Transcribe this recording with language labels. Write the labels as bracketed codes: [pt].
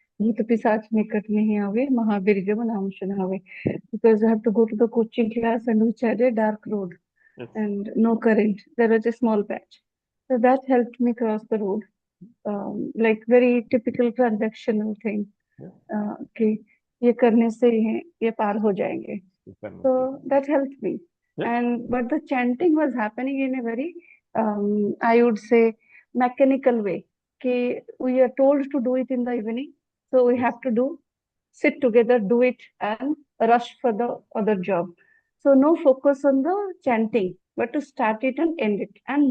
[hi] भूत पिशाच निकट नहीं आवे, महावीर जब नाम सुनावे. [en] Because I have to go to the coaching class and which had a dark road Yes. and no current. There was a small patch. So that helped me cross the road. Like very typical transactional thing. Yeah. [hi] कि ये करने से ये पार हो जाएंगे. Karna [en] So [hi] se. [en] that helped me. Yeah. But the chanting was happening in a very, I would say, mechanical way. We are told to do it in the evening, so we Yes. have to sit together, do it, and rush for the other job. So no focus on the chanting, but to start it and end it and